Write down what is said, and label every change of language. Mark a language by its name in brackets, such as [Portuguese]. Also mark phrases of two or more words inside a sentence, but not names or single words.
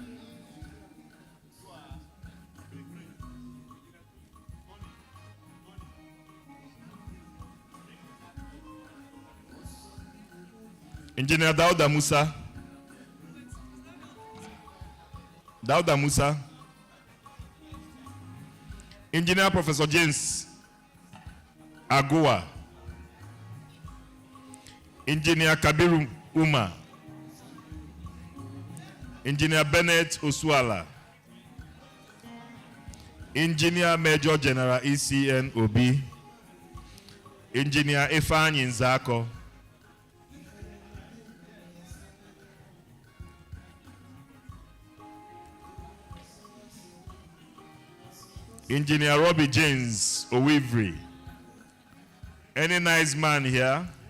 [English] Engineer Dauda Musa. Dauda Musa. Engineer Professor James Agua. Engineer Kabiru Uma. Engineer Bennett Osuala. Engineer Major General ECN Obi. Engineer Ifeanyi Nzako. Engineer Robbie James Owivri. Any nice man here?